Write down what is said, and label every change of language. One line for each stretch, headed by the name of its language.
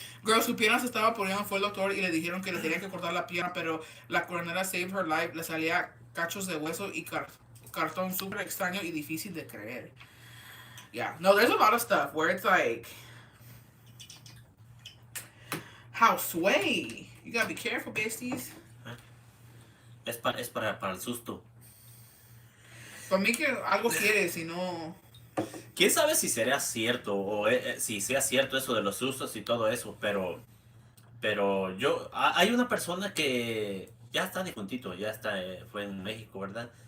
Spanish: Girl, su pierna se estaba poniendo, fue el doctor y le dijeron que le tenían que cortar la pierna, pero la coronera
English: saved her life.
Spanish: Le salía cachos de hueso y cartón súper extraño y difícil de creer.
English: Yeah. No, there's a lot of stuff where it's like, how sway. You gotta be careful, besties.
Spanish: Es para el susto. Para mí que algo quiere, si no... ¿Quién sabe si será cierto o si sea cierto eso de los sustos y todo eso? Pero hay una persona que ya está difuntito, ya está, fue en México, ¿verdad?